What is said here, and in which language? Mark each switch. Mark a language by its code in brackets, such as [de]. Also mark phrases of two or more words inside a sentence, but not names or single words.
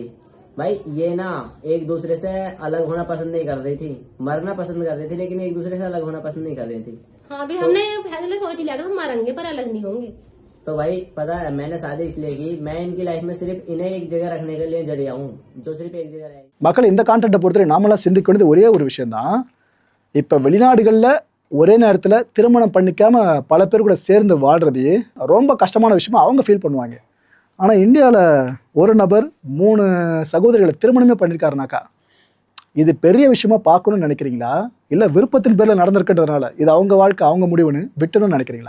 [hi] भाई ये ना एक दूसरे से अलग होना पसंद नहीं कर रही थी, मरना पसंद कर रही थी, लेकिन एक दूसरे से अलग होना पसंद नहीं कर रही थी। हाँ भी हमने फैसले सोच लिया हम मरेंगे पर अलग नहीं होंगे। तो भाई पता है मैंने शादी इसलिए की, मैं इनकी लाइफ में सिर्फ इन्हें एक जगह रखने के लिए जरिया हूँ, जो सिर्फ एक जगह रहेगी। [ta] மக்கள் இந்த கான்டென்ட்டை பொறுத்தவரை நாமெல்லாம் சிந்திக்க வேண்டியது ஒரே ஒரு விஷயம்தான். இப்போ வெளிநாடுகளில் ஒரே நேரத்தில் திருமணம் பண்ணிக்காம பல பேர் கூட சேர்ந்து வாழ்றது ரொம்ப கஷ்டமான விஷயமா அவங்க ஃபீல் பண்ணுவாங்க. ஆனால் இந்தியாவில் ஒரு நபர் 3 சகோதரிகளை திருமணமே பண்ணியிருக்காருனாக்கா இது பெரிய விஷயமா பார்க்கணும்னு நினைக்கிறீங்களா, இல்லை விருப்பத்தின் பேரில் நடந்திருக்கிறதுனால இது அவங்க வாழ்க்கை அவங்க முடிவுன்னு விட்டுணும்னு நினைக்கிறீங்களா?